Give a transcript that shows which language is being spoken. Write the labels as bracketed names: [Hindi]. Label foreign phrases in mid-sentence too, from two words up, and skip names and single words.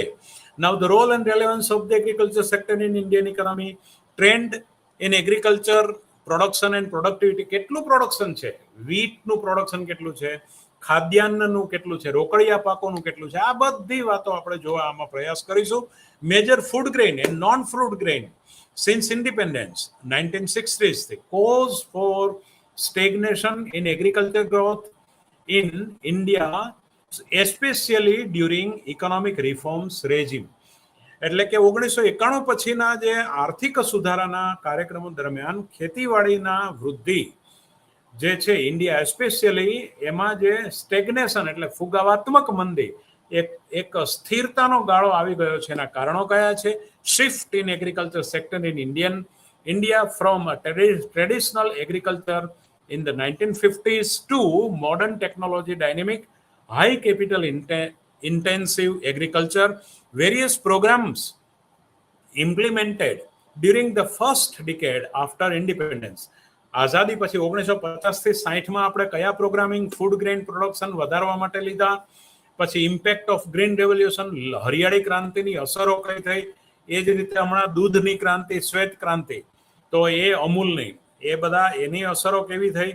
[English] now the role and relevance of the agriculture sector in Indian economy, trend in agriculture, production and productivity. [Gujarati] કેટલું પ્રોડક્શન છે, વીટનું પ્રોડક્શન કેટલું છે, ખાદ્યાન્નનું કેટલું છે, રોકડિયા પાકોનું કેટલું છે, આ બધી વાતો આપણે જોવા આમાં પ્રયાસ કરીશું. [English] major food grain and non food grain since independence 1960s, the cause for stagnation in agriculture growth in India, especially during economic reforms regime. [Gujarati] એટલે કે 1991 પછીના જે આર્થિક સુધારાના કાર્યક્રમો દરમિયાન ખેતીવાડીના વૃદ્ધિ જે છે ઇન્ડિયા એસ્પેશિયલી એમાં જે સ્ટેગ્નેશન એટલે ફુગાવાત્મક મંદી, એક સ્થિરતાનો ગાળો આવી ગયો છે. એના કારણો કયા છે? [English] shift in agriculture sector in India from traditional agriculture in the 1950s to modern technology dynamic, high capital intensive agriculture. Various programs implemented during the first decade after independence. [Gujarati] આઝાદી પછી 1950 થી 60માં આપણે કયા પ્રોગ્રામિંગ [English] food grain production [Gujarati] વધારવા માટે લીધા? પછી [English] impact of green revolution, [Gujarati] હરિયાળી ક્રાંતિની અસરો કઈ થઈ? એ જ રીતે હમણાં દૂધની ક્રાંતિ, શ્વેત ક્રાંતિ, તો એ અમૂલની, એ બધા એની અસરો કેવી થઈ?